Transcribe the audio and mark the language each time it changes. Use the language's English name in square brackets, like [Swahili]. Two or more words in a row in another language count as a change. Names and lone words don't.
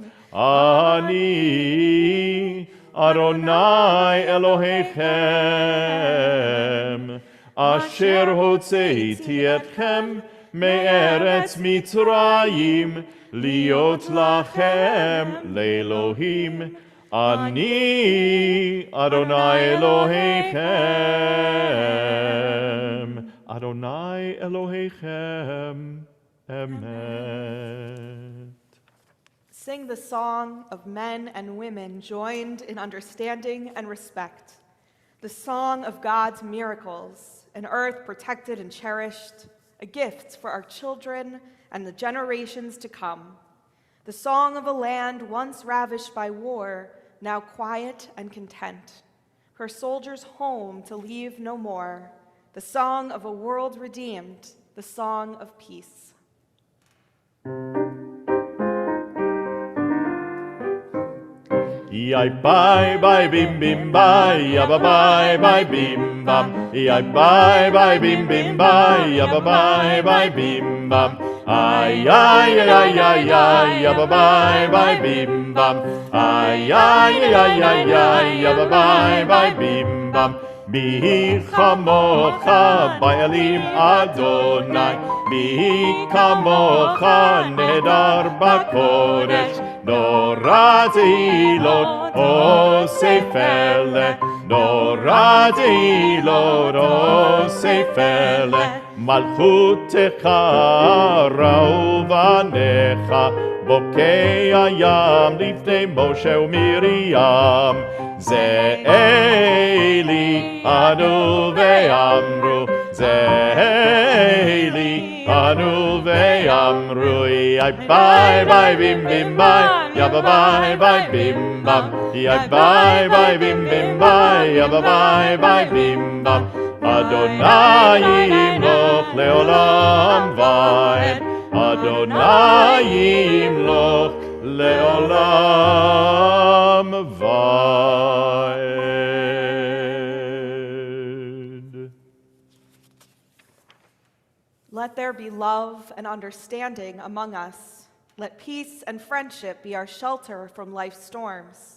[Hebrew] אני אדוני אלוהיכם, אשר הוצאתי אתכם מארץ מצרים, להיות לכם לאלוהים. אני אדוני אלוהיכם, אדוני אלוהיכם, אמת. [English] Sing the song of men and women joined in understanding and respect, the song of God's miracles, an earth protected and cherished, a gift for our children and the generations to come, the song of a land once ravished by war, now quiet and content, her soldiers home to leave no more, the song of a world redeemed, the song of peace. Yai bye bye bim bim bye, yabba bye bye bim bam. Yai bye bye bim bim bye, yabba bye bye bim bam. Ay ay ay ay ay, yabba bye bye bim bam. Ay ay ay ay ay, yabba bye bye bim bam. [Hebrew] מי כמוכה באלים אדוני, מי כמוכה נאדר בקודש, נורא תהילות עושה פלא, נורא תהילות עושה פלא, מלכותך ראו בניך, בוקע ים לפני משה ומרים, זה אלי ענו ואמרו, זה אלי ענו ואמרו, yai bye bye bim bim bye, yabba bye bye bim bam, yai bye bye bim bim bye, yabba bye bye bim bam. אדוני ימלוך לעולם ועד, אדוני ימלוך לעולם ועד. [English] Let there be love and understanding among us. Let peace and friendship be our shelter from life's storms.